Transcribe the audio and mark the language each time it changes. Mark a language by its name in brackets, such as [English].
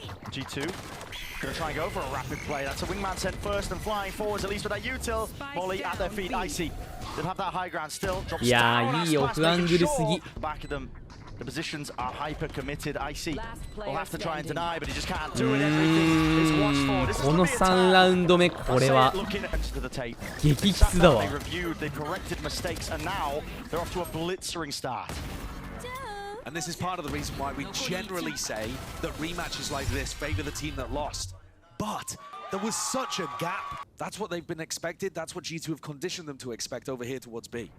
[English] G2 gonna try and go for a rapid play. That's a wingman sent first and flying forwards, at least with that util. Molly at their feet. Icy. They'll have that high ground still. Drops down. Back of them. The positions are hyper committed. Icy will have to try and deny, but he just can't do it. Everything is watched for. This is [Japanese] この3ラウンド目これは激キツだわ。 [English] They reviewed, they corrected mistakes, and now they're off to a blitzering start. And this is part of the reason why we generally say that rematches like this favor the team that lost. But there was such a gap. That's what they've been expected. That's what G2 have conditioned them to expect over here towards B.